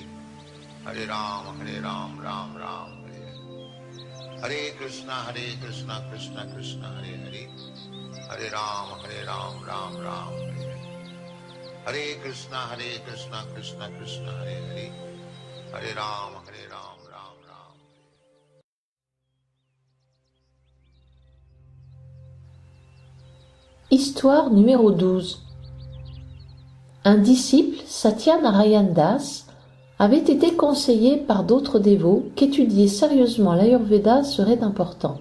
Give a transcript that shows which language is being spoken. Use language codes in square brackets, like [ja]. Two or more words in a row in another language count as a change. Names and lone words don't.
[sa] Hare Ram, Ram Ram, Hare Hare. Hare Krishna, Krishna Krishna, Hare Hare. Hare Ram, Ram Ram, Hare Hare. Hare Krishna, Krishna Krishna, Hare Hare. Hare Ram, Ram Ram. [fr] Histoire numéro 12. Un disciple, Satya Narayan Das, avait été conseillé par d'autres dévots qu'étudier sérieusement l'Ayurveda serait important.